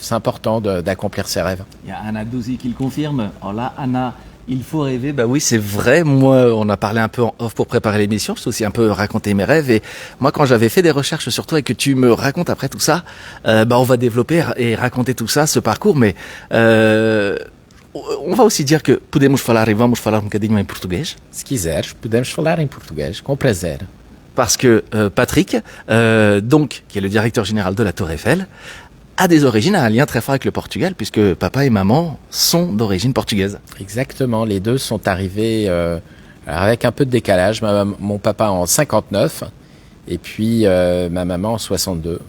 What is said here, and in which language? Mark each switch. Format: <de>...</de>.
<fr>C'est important d'accomplir ses rêves. Il y a Anna Douzy qui le confirme. Oh là, Anna, il faut rêver. Bah oui, c'est vrai. Moi, on a parlé un peu en off pour préparer l'émission. Je t'ai aussi un peu raconté mes rêves. Et moi, quand j'avais fait des recherches sur toi et que tu me racontes après tout ça, on va développer et raconter tout ça, ce parcours. Mais on va aussi dire que</fr> <pt>podemos falar e vamos falar bocadinho em português. Se quiseres, podemos falar em português, com prazer.</pt> <fr>Parce que Patrick, qui est le directeur général de la Tour Eiffel, a des origines, a un lien très fort avec le Portugal, puisque papa et maman sont d'origine portugaise. Exactement, les deux sont arrivés avec un peu de décalage. Mon papa en 59, et puis ma maman en 62.</fr>